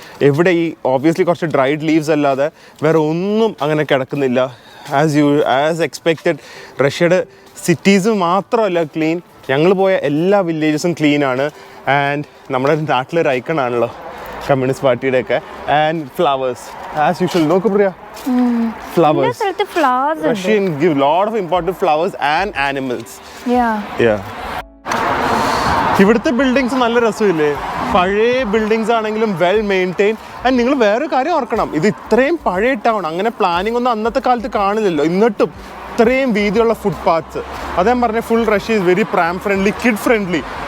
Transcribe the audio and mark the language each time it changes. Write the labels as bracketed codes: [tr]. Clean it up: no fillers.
[ml] എവിടെ ഈ ഓബ്വിയസ്ലി കുറച്ച് ഡ്രൈഡ് ലീവ്സ് അല്ലാതെ വേറെ ഒന്നും അങ്ങനെ കിടക്കുന്നില്ല. [en] As expected. [ml] റഷ്യയുടെ സിറ്റീസ് മാത്രമല്ല ക്ലീൻ, ഞങ്ങൾ പോയ എല്ലാ വില്ലേജസും ക്ലീനാണ്. ആൻഡ് നമ്മുടെ നാട്ടിലൊരു ഐക്കണാണല്ലോ കമ്മ്യൂണിസ്റ്റ് പാർട്ടിയുടെ ഒക്കെ. [en] And flowers as usual. [ml] നോക്ക് പ്രിയ, [en] Flowers. Russian give lot of important flowers and animals. [ml] Yeah. ഇവിടുത്തെ ബിൽഡിങ്സ് നല്ല രസമില്ലേ? പഴയ ബിൽഡിങ്സ് ആണെങ്കിലും വെൽ മെയിൻറ്റെയിൻ. ആൻഡ് നിങ്ങൾ വേറൊരു കാര്യം ഓർക്കണം, ഇത് ഇത്രയും പഴയ ടൗൺ, അങ്ങനെ പ്ലാനിങ് ഒന്നും അന്നത്തെ കാലത്ത് കാണില്ലല്ലോ. എന്നിട്ടും ഇത്രയും വീതിയുള്ള ഫുട്പാത്ത്സ്. അതേ പറഞ്ഞ [en] Full Russia is very pram friendly, kid friendly.